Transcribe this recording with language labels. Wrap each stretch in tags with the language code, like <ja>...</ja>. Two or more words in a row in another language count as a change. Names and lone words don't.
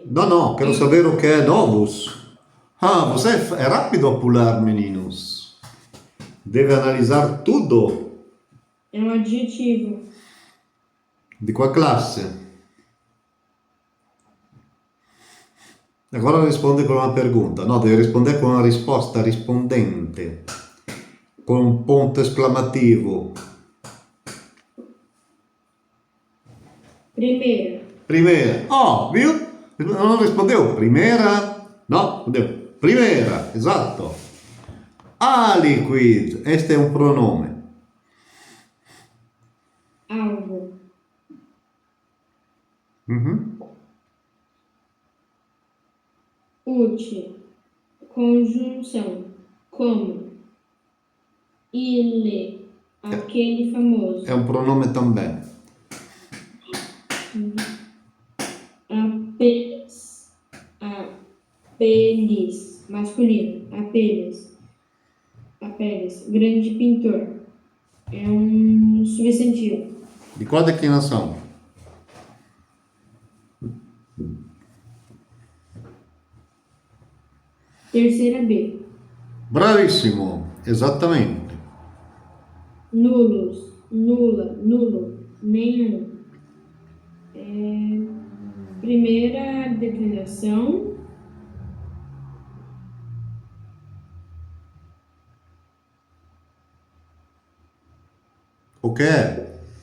<pt>No, quero saber o que é novos. Ah, você é rápido a pular, meninos. Deve analisar tudo. É um adjetivo. Di qual classe? Agora</pt> <it>risponde con una pergunta. No, deve rispondere con una risposta rispondente. Con un ponto esclamativo.</it> <pt>Primeira. Primeira. Oh, viu?</pt> <it>Non rispondeu.</it> <pt>Primeira. No, rispondeu. Primeira.</pt> <it>Esatto.</it> <la>Aliquid.</la> <it>Este è un pronome.</it> <pt>Algo. Mhm. Útil. Conjunção. Como. Ele. Aquele famoso.</pt> <it>È un pronome também.</it> <pt>Apenas. Apenas. Masculino. Apenas. Apenas. Grande pintor. É um substantivo. Di qual declinação? Terceira B.</pt> <it>Bravissimo. Esattamente.</it> <pt>Nulos. Nula. Nulo. Nenhum. Primeira declinação. O que é?</pt>